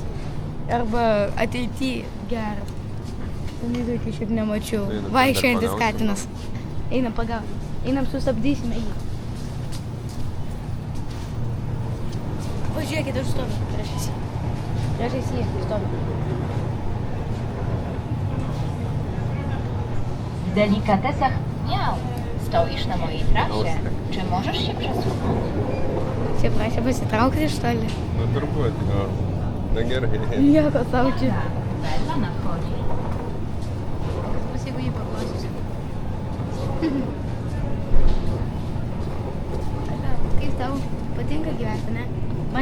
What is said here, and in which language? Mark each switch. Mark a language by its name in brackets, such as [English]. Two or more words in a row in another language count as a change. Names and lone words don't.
[Lithuanian] Arba ateityje geras. Ten tokį šiaip nemačiau. Vaikščiojantis katinas. Einam pagauti. Einam sustabdysime jį. Pažiūrėkit, aš stoviu priešais jį. Stoviu. [Polish] W delikatesach miał. Stoisz na mojej trasie. Czy możesz się przesunąć? [Lithuanian] Čia prašė pasitraukti iš toli. Turbūt, jo. Na gerai. Nieko sau čia. [Polish] Bella nadchodzi. [Lithuanian] Kas bus, jeigu jį paklausysiu? Kaip tau patinka gyventi, ne?